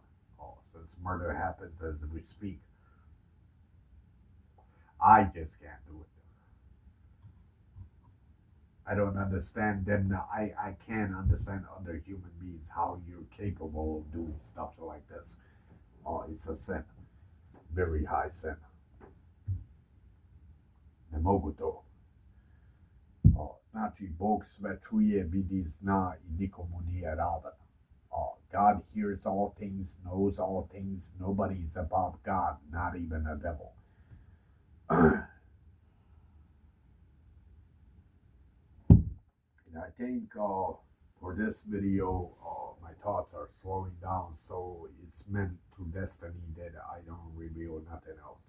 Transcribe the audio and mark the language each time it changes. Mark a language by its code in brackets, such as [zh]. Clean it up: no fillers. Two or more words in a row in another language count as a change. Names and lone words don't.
[en] Since murder happens as we speak, I just can't do it. I don't understand them. I can't understand other human beings how you're capable of doing stuff like this. Oh, it's a sin, very high sin. Nemoguto. [hr] Oh, znači Bog sve čuje, vidi, zna I nikomu nije ravan. [en] Oh, God hears all things, knows all things. Nobody's above God, not even a devil. And I think for this video, my thoughts are slowing down, so it's meant to destiny that I don't reveal nothing else.